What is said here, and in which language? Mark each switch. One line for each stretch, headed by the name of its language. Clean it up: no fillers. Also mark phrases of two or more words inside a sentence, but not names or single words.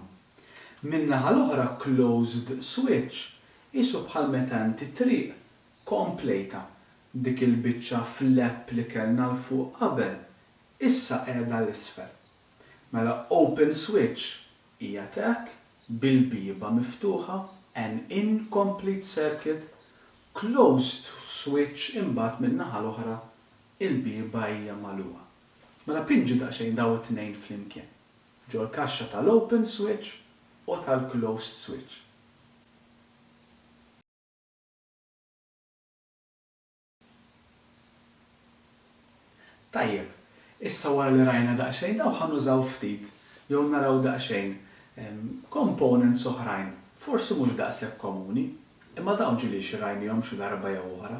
Maltese: Min-naħa l-oħra
English: closed switch
Maltese: qisu bħal meta inti triq kompleta dik il-biċċa flap li kellna l fuq qabel issa qiegħda l-isfel. Mela
English: open switch
Maltese: hija hekk bil-biba miftuħa
English: an incomplete circuit, closed switch
Maltese: imbagħad min-naħa l-oħra il-biba hija magħluqa. Mela pinġi daqsxejn daw it-tnejn flimkien. Ġew l-kaxxa tal-
English: open switch
Maltese: u tal-
English: closed switch.
Maltese: Tajjeb, issa wara li rajna daqsxejn daw ħanużaw ftit jew naraw daqsxejn components oħrajn, forsi mhux daqshekk komuni, imma dawn ġieli xi rajnihom xi darba jew oħra.